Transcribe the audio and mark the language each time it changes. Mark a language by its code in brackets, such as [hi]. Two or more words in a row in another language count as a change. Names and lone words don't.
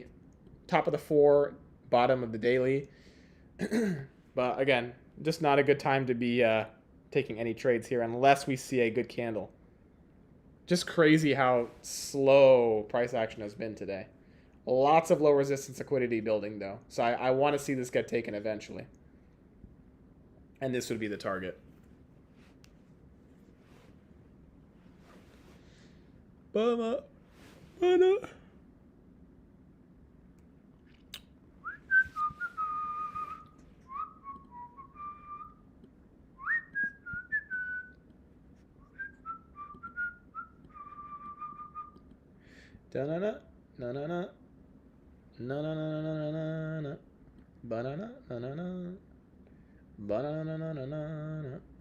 [en] Top of the 4, bottom of the daily. But again, just not a good time to be taking any trades here unless we see a good candle. Just crazy how slow price action has been today. Lots of low resistance liquidity building, though. So I want to see this get taken eventually. And this would be the target. Bama. Bana. Da-na-na, na-na-na, na-na-na-na-na-na-na, banana, na-na-na, banana-na-na-na-na.